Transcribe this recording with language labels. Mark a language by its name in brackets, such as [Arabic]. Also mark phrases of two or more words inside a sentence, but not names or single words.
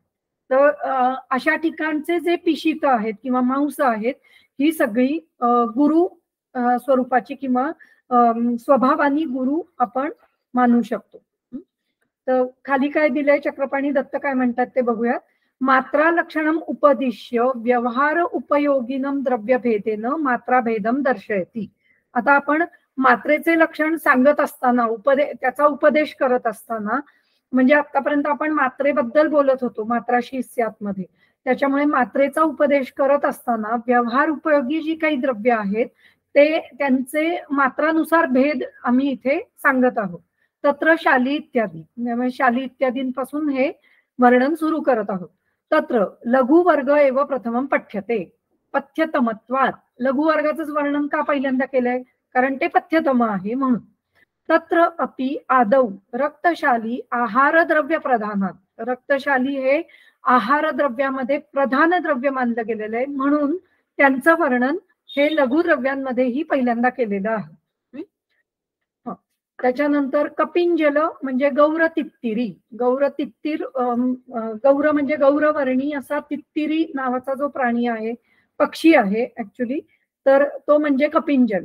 [Marathi] तर अशा ठिकाणचे जे पिशित आहेत किंवा मांस आहेत ही सगळी गुरु स्वरूपाची किंवा स्वभावानी गुरु आपण मानू शकतो. तर खाली काय दिलंय चक्रपाणी दत्त काय म्हणतात ते बघूयात. [Sanskrit] मात्रा लक्षणम उपदिश्य व्यवहार उपयोगिनम द्रव्यभेदेन मात्रा भेदम दर्शयती. [Marathi] आता आपण मात्रेचे लक्षण सांगत असताना त्याचा उपदेश करत असताना, म्हणजे आतापर्यंत आपण मात्रेबद्दल बोलत होतो मात्राशी स्यात मध्ये, त्याच्यामुळे मात्रेचा उपदेश करत असताना व्यवहार उपयोगी जी काही द्रव्य आहेत ते त्यांचे मात्रानुसार भेद आम्ही इथे सांगत आहोत. [Sanskrit] तत्र शाली इत्यादी, [Marathi] शाली इत्यादींपासून हे वर्णन सुरू करत आहोत. [Sanskrit] तत्र लघु वर्ग एव प्रथमम पठ्यते पथ्यतमत्वात. [Marathi] लघु वर्गाचंच वर्णन का पहिल्यांदा केलंय, कारण ते पथ्यतम आहे म्हणून. [Sanskrit] तत्र अपि आदौ रक्तशाली आहार द्रव्य प्रधानात. [Marathi] रक्तशाली हे आहार द्रव्यामध्ये प्रधान द्रव्य मानलं गेलेलं आहे, म्हणून त्यांचं वर्णन हे लघु द्रव्यांमध्येही पहिल्यांदा केलेलं आहे. त्याच्यानंतर कपिंजल म्हणजे गौर तित्तिरी. गौर म्हणजे गौरवर्णी असा तित्तिरी नावाचा जो प्राणी आहे, पक्षी आहे ऍक्च्युली, तर तो म्हणजे कपिंजल.